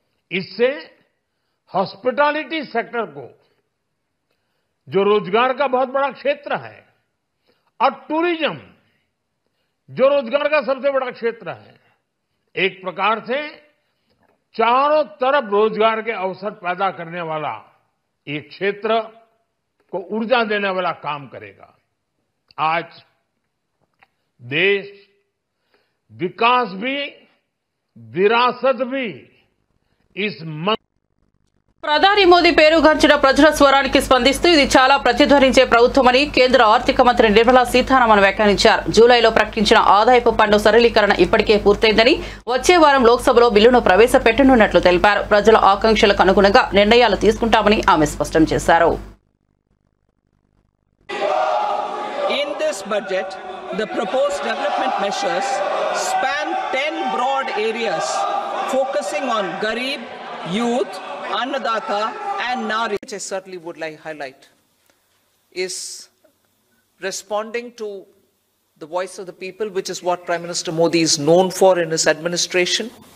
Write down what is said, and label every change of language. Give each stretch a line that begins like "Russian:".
Hindi: इससे hospitality sector को, जो रोजगार का बहुत बड़ा क्षेत्र है, और टूरिज्म जो रोजगार का सबसे बड़ा क्षेत्र है, एक प्रकार से चारों तरफ रोजगार के अवसर पैदा करने वाला एक क्षेत्र को ऊर्जा देने वाला काम करेगा। आज देश विकास भी विरासत भी इस
Telugu: ప్రధాని మోదీ పేరుగాంచిన ప్రజల స్వరానికి స్పందిస్తూ ఇది చాలా ప్రతిధ్వనించే ప్రభుత్వమని కేంద్ర ఆర్థిక మంత్రి నిర్మలా సీతారామన్ వ్యాఖ్యానించారు. జూలైలో ప్రకటించిన ఆదాయపు పన్ను సరళీకరణ ఇప్పటికే పూర్తయిందని, వచ్చే వారం లోక్సభలో బిల్లును ప్రవేశపెట్టనున్నట్లు తెలిపారు. ప్రజల ఆకాంక్షలకు అనుగుణంగా నిర్ణయాలు తీసుకుంటామని ఆమె స్పష్టం చేశారు.
English: In this budget, the proposed development measures span 10 broad areas focusing on Garib, youth, Annadata and Nari, which I certainly would like to highlight, is responding to the voice of the people, which is what Prime Minister Modi is known for in his administration.